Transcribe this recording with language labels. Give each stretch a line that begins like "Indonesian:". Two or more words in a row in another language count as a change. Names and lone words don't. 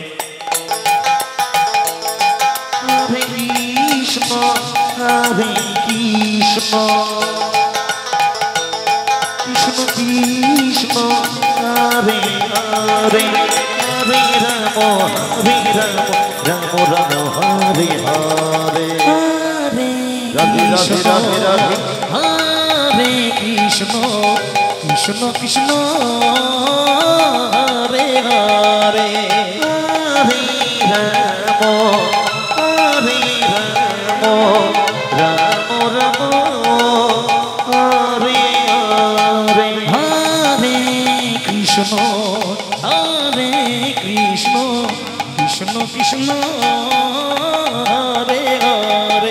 Sanskrit: হরে কৃষ্ণ কৃষ্ণ কৃষ্ণ হরে হরে হরে রাম রাম রাম হরে হরে রাধে রাধে রাধে রাধে হরে কৃষ্ণ কৃষ্ণ কৃষ্ণ হরে হরে হরে রাম রাম রাম হরে হরে হরে কৃষ্ণ কৃষ্ণ কৃষ্ণ হরে হরে